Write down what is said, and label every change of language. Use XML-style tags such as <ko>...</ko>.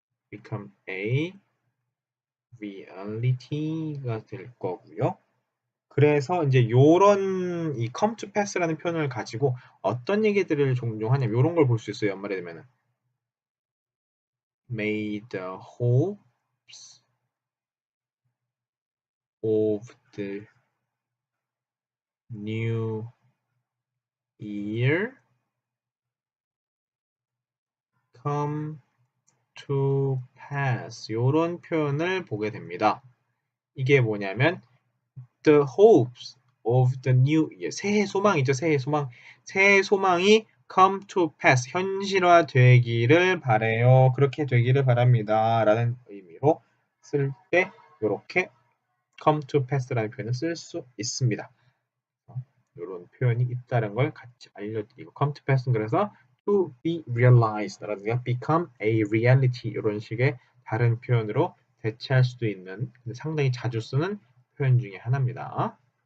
<en>become a reality가</en> <ko>될 거고요. 그래서 이제 요런 이</ko> <en>come to pass</en> <ko>라는 표현을 가지고 어떤 얘기들을 종종 하냐면 요런 걸 볼 수 있어요. 연말에 되면은</ko> <en>May the hopes of the new year come to pass.</en> <ko>요런 표현을 보게 됩니다. 이게 뭐냐면</ko> <en>the hopes of the new year.</en> <ko>새해 소망이죠. 새해 소망. 새해 소망이</ko> <en>come to pass.</en> <ko>현실화 되기를 바래요. 그렇게 되기를 바랍니다. 라는 의미로 쓸 때 이렇게</ko> <en>come to pass</en> <ko>라는 표현을 쓸 수 있습니다. 이런 표현이 있다는 걸 같이 알려드리고,</ko> <en>come to pass</en> <ko>는 그래서</ko> <en>to be realized</en> <ko>라든가</ko> <en>become a reality</en> <ko>이런 식의 다른 표현으로 대체할 수도 있는 상당히 자주 쓰는 표현 중에 하나입니다.</ko>